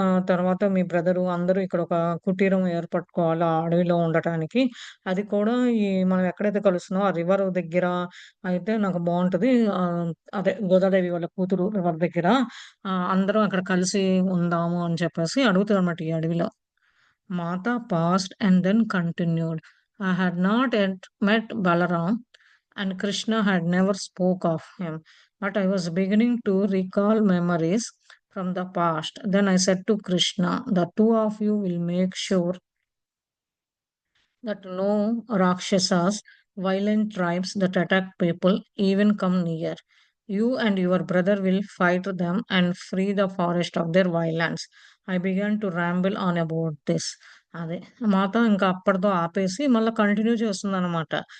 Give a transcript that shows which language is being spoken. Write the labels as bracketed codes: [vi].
[te] తర్వాత మీ బ్రదరు అందరూ ఇక్కడొక కుటీరం ఏర్పట్టుకోవాలి ఆ అడవిలో ఉండటానికి. అది కూడా మనం ఎక్కడైతే కలుస్తున్నామో ఆ రివర్ దగ్గర అయితే నాకు బావుంటది. ఆహ్, అదే గోదాదేవి వాళ్ళ కూతురు రివర్ దగ్గర. అందరం అక్కడ కలిసి ఉందాము అని చెప్పేసి అడుగుతదనమాట ఈ అడవిలో. [en] Mata paused and then continued. I had not yet met Balaram, and Krishna had never spoke of him, but I was beginning to recall memories from the past. Then I said to Krishna, "The two of you will make sure that no Rakshasas violent tribes that attack people even come near. You and your brother will fight them and free the forest of their violence. I began to ramble on about this. [te] అదే మాత ఇంకా అప్పటితో ఆపేసి మళ్ళీ continue చేస్తుంది అనమాట.